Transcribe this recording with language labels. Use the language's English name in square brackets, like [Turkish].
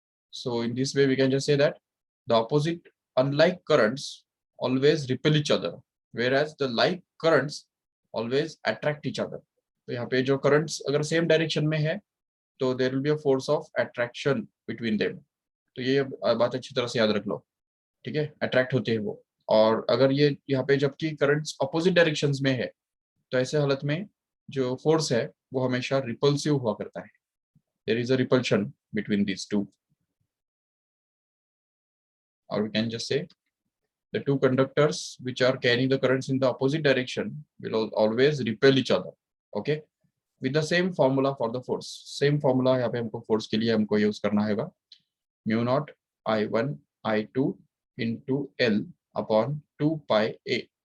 [English] So in this way, we can just say that the opposite, unlike currents, always repel each other, whereas the like currents always attract each other. [Hindi] तो यहाँ पे जो currents अगर same direction में है, तो [English] there will be a force of attraction between them. [Hindi] तो ये बात अच्छी तरह से याद रख लो, ठीक है? Attract होते हैं वो. और अगर ये यहाँ पे जबकि currents opposite directions में है, तो ऐसे हालत में जो force है, वो हमेशा repulsive हुआ करता है. [English] There is a repulsion between these two. Or we can just say the two conductors which are carrying the currents in the opposite direction will always repel each other. Okay, with the same formula for the force. Same formula [Hindi] यहाँ पे हमको force के लिए हमको use करना होगा [English] mu naught I1 I2 into L upon 2 pi A.